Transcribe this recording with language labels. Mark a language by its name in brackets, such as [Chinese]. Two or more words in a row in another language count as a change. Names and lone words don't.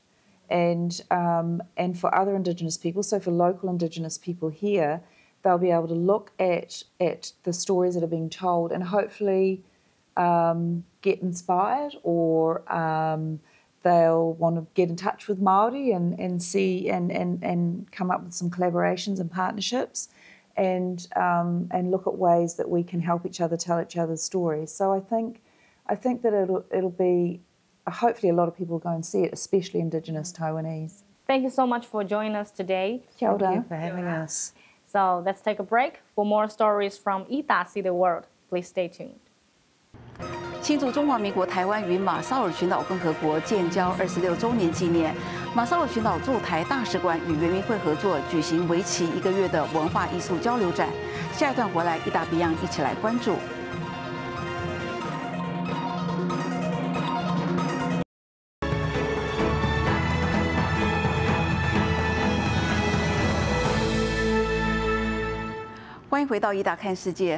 [English] And for other Indigenous people, so for local Indigenous people here, they'll be able to look at the stories that are being told and hopefully get inspired, or they'll want to get in touch with Māori and see and come up with some collaborations and partnerships, and look at ways that we can help each other tell each other's stories. So I think that it'll be, hopefully a lot of people will go and see it, especially Indigenous Taiwanese. Thank you so much for joining us today. [Māori] Kia ora. [English] Thank you for having us. So let's take a break. For more stories from Ita See the World, please stay tuned. [Chinese] 庆祝中华民国台湾与马绍尔群岛共和国建交26周年纪念，马绍尔群岛驻台大使馆与原民会合作举行为期1个月的文化艺术交流展。下一段回来，Ita Beyond一起来关注。欢迎回到Ita看世界。